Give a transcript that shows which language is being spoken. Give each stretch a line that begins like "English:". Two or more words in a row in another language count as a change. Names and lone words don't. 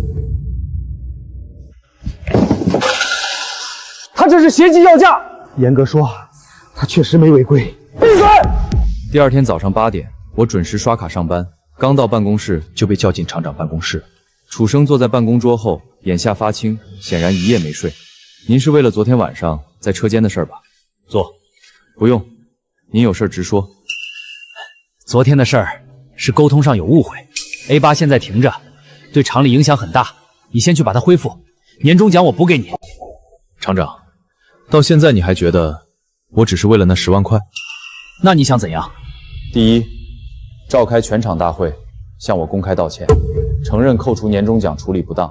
Chinese: 他這是攜機要價。嚴格說，他確實沒違規。閉嘴！第二天早上8點，我準時刷卡上班，剛到辦公室就被叫進廠長辦公室。楚生坐在辦公桌後，眼下發青，顯然一夜沒睡。您是為了昨天晚上在車間的事吧？坐。不用，您有事直說。昨天的事兒是溝通上有誤會 ，A8 現在停着，對廠裡影響很大。你先去把它恢復，年終獎我補給你。廠長，到現在你還覺得我只是為了那10萬塊？那你想怎樣？第一，召開全廠大會。向我公開道歉，承認扣除年終獎處理不當。